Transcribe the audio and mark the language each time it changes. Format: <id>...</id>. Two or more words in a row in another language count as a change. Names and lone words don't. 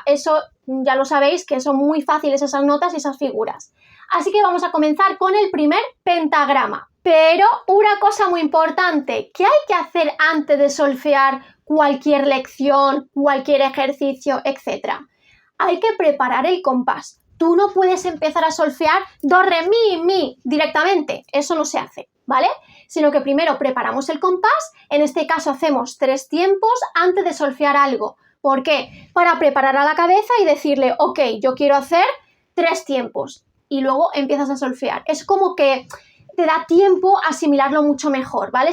<es>Eso ya lo sabéis, que son muy fáciles esas notas y esas figuras. Así que vamos a comenzar con el primer pentagrama. Pero una cosa muy importante, ¿qué hay que hacer antes de solfear cualquier lección, cualquier ejercicio, etcétera? Hay que preparar el compás. Tú no puedes empezar a solfear do, re, mi directamente. Eso no se hace, ¿vale? Sino que primero preparamos el compás. En este caso hacemos 3 tiempos antes de solfear algo. ¿Por qué? Para preparar a la cabeza y decirle, ok, yo quiero hacer 3 tiempos. Y luego empiezas a solfear. Es como que te da tiempo a asimilarlo mucho mejor, ¿vale?</es>